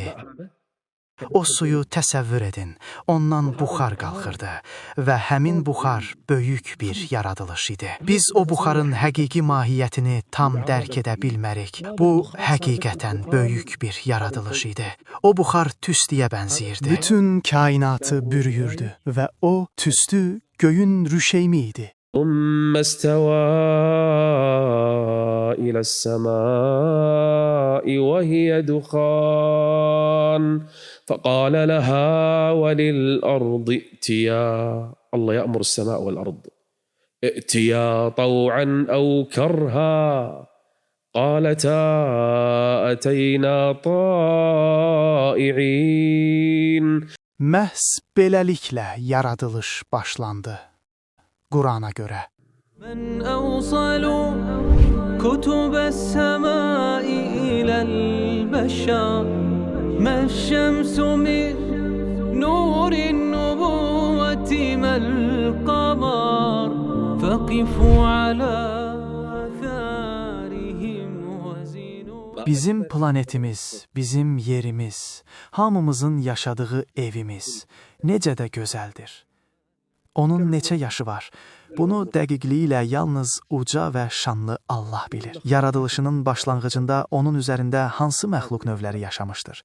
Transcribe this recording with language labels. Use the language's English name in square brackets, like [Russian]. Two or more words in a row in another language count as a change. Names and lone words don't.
[Azerbaijani] O suyu təsəvvür edin, ondan buxar qalxırdı və həmin buxar böyük bir yaradılış idi. Biz o buxarın həqiqi mahiyyətini tam dərk edə bilmərik. Bu, həqiqətən böyük bir yaradılış idi. O buxar tüstüyə bənziyirdi. Bütün kainatı bürüyürdü və o tüstü göyün rüşeymi idi. [Arabic] ثم استوى إلى السماء وهي دخان فقال لها وللأرض ائتيا. الله يأمر السماء والأرض ائتيا طوعا أو كرها قالتا أتينا طائعين. [Azerbaijani] Məhz beləliklə yaradılış başlandı. Qurana görə. [Arabic] من أوصل كتب السماء إلى البشر ما الشمس من نور النبوة ما القمر فقفوا على آثارهم وزنوا. [Azerbaijani] Bizim planetimiz, bizim yerimiz, hamımızın yaşadığı evimiz necə də gözəldir. Onun neçə yaşı var? Bunu dəqiqliyi ilə yalnız uca və şanlı Allah bilir. Yaradılışının başlanğıcında onun üzərində hansı məxluq növləri yaşamışdır?